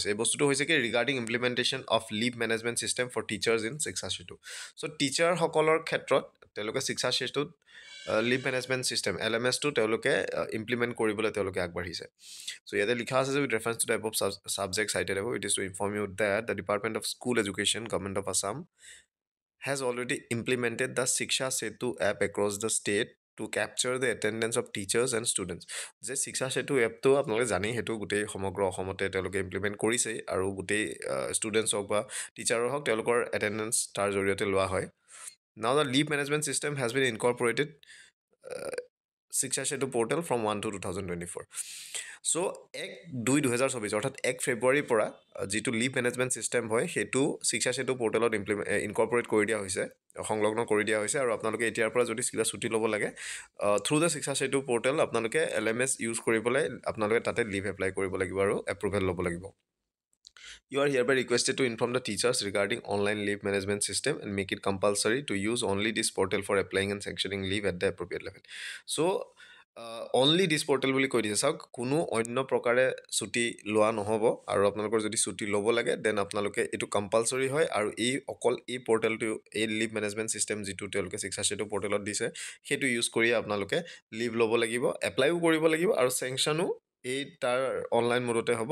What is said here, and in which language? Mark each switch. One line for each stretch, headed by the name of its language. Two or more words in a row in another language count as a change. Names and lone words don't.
Assamese: এই বস্তুটো হৈছে কি,
English: regarding implementation of leave management system for teachers in
Assamese: শিক্ষা সেতু। চ' টিচাৰসকলৰ ক্ষেত্ৰত তেওঁলোকে শিক্ষা সেতুত
English: leave management system
Assamese: LMSটো তেওঁলোকে ইমপ্লিমেণ্ট কৰিবলৈ তেওঁলোকে আগবাঢ়িছে। চ' ইয়াতে লিখা আছে যে
English: with reference to type of subject cited ab, it is to inform you that the Department of School Education Government of Assam has already implemented the Shiksha Setu app across the state to capture the attendance of teachers and students.
Assamese: যে শিক্ষা সেতু এপটো আপোনালোকে জানেই, সেইটো গোটেই সমগ্ৰ অসমতে তেওঁলোকে ইমপ্লিমেণ্ট কৰিছেই আৰু গোটেই ষ্টুডেণ্টছ হওক বা টিচাৰৰ হওক তেওঁলোকৰ এটেণ্ডেঞ্চ তাৰ জৰিয়তে লোৱা হয়।
English: Now the leave management system has been incorporated শিক্ষা সেতু পৰ্টেল ফ্ৰম 1/2/2024.
Assamese: চ' 1/2/2024 অৰ্থাৎ 1 ফেব্ৰুৱাৰীৰ পৰা যিটো
English: leave management system
Assamese: হয় সেইটো শিক্ষা সেতু পৰ্টেলত ইনকৰ্পৰেট কৰি দিয়া হৈছে, সংলগ্ন কৰি দিয়া হৈছে। আৰু আপোনালোকে এতিয়াৰ পৰা যদি কিবা ছুটি ল'ব লাগে,
English: through the
Assamese: শিক্ষা সেতু পৰ্টেল আপোনালোকে LMS ইউজ কৰি পেলাই আপোনালোকে তাতে
English: leave apply
Assamese: কৰিব লাগিব আৰু এপ্ৰুভেল ল'ব লাগিব।
English: You are hereby requested to inform the teachers regarding online leave management system and make it compulsory to use only this portal for applying and sanctioning leave at the appropriate level. So, only this portal
Assamese: বুলি কৈ দিছে। চাওক, কোনো অন্য প্ৰকাৰে ছুটি লোৱা নহ'ব আৰু আপোনালোকৰ যদি ছুটি ল'ব লাগে দেন আপোনালোকে এইটো কম্পালচৰি হয়। আৰু অকল এই পৰ্টেলটো, এই
English: leave management system
Assamese: যিটো তেওঁলোকে শিক্ষা সেতু পৰ্টেলত দিছে, সেইটো ইউজ কৰিয়ে আপোনালোকে লিভ ল'ব লাগিব, এপ্লাইও কৰিব লাগিব আৰু চেংচনো এই তাৰ
English: online modeতে
Assamese: হ'ব।